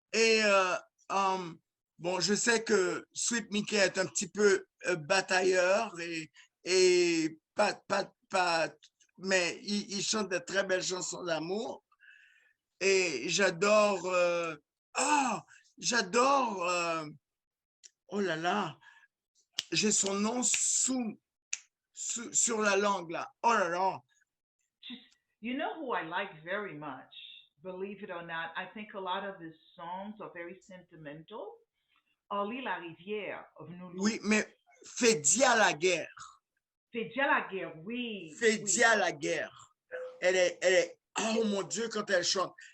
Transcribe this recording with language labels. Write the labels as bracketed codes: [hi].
[fr] Et bon, je sais que Sweet Mickey est un petit peu batailleur et pas, mais il chante de très belles chansons d'amour. Et j'adore, j'adore, oh là là, j'ai son nom sur la langue là. Oh là là. [en] You know who I like very much? Believe it or not, I think a lot of his songs are very sentimental. Oli La Rivière of Nounou. [fr] Oui, mais Fédia à la guerre. C'est déjà la guerre, oui. Fédia à la guerre. Oh mon Dieu, quand elle chante.